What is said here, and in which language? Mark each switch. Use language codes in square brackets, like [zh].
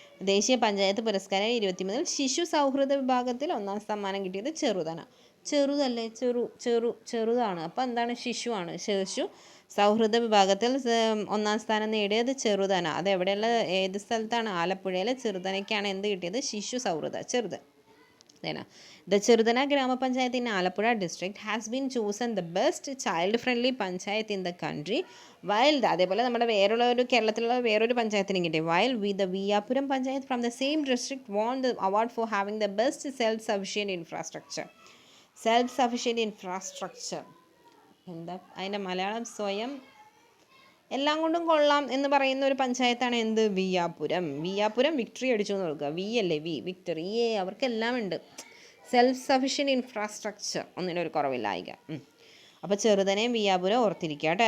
[ml] ദേശീയ പഞ്ചായത്ത് പുരസ്കാരം 23 ശിശു സൗഹൃദ വിഭാഗത്തിൽ 1ാം സമ്മാനം കിട്ടിയത് ചെറുതന. ചെറുതല്ലേ, ചെറുതാണ്. അപ്പോൾ എന്താണ്? ശിശുവാണ്. ശിശു സൗഹൃദ വിഭാഗത്തിൽ 1ാം സ്ഥാനം നേടിയത് ചെറുതന. അത് എവിടെയുള്ള, ഏത് സ്ഥലത്താണ്? ആലപ്പുഴയിലെ ചെറുതനയ്ക്കാണ് എന്ത് കിട്ടിയത്? ശിശു സൗഹൃദ, ചെറുതൻ. [en] The Cherdana Grama Panchayat in Alapura district has been chosen the best child-friendly panchayat in the country. [ml] While അതേപോലെ നമ്മുടെ കേരളത്തിലുള്ള വേറൊരു പഞ്ചായത്തിനും കിട്ടി. [en] While the Viyapuram Panchayat from the same district won the award for having the best self-sufficient infrastructure. Self-sufficient infrastructure. [ml] എന്താ അതിൻ്റെ മലയാളം? സ്വയം എല്ലാം കൊണ്ടും കൊള്ളാം എന്ന് പറയുന്ന ഒരു പഞ്ചായത്താണ് എന്ത്? വിയാപുരം. വിയാപുരം വിക്ടറി അടിച്ചു എന്ന് നോക്കുക. വി അല്ലേ, വിക്ടറി. അവർക്കെല്ലാം ഉണ്ട്. [en] self sufficient infrastructure, [ml] ഒന്നിനൊരു കുറവില്ലായിക. അപ്പോൾ ചെറുതനെയും വിയാപുരം ഓർത്തിരിക്കുക കേട്ടോ.